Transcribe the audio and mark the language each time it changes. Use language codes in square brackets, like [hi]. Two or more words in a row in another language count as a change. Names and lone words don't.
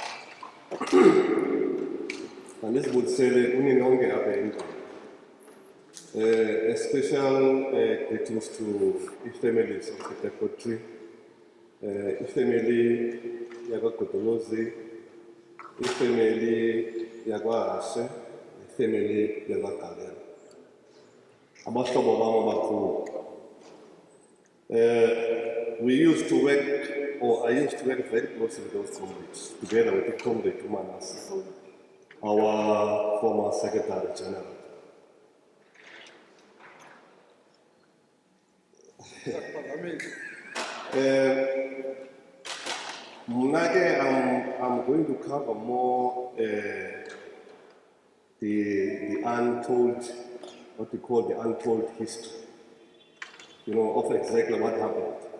[xh] Andisibulisele kuninonke apha endlini. [en] A special greetings to the families of the Pepotri, the family Yagakotolozi, the family Yagwahashe, the family Yagakalera. [xh] Abahlobo bami abakhulu. [en] We used to work, or I used to work very closely with those comrades, together with the comrade Umanas, our former Secretary General. I'm going to cover more the untold, what we call the untold history, of exactly what happened.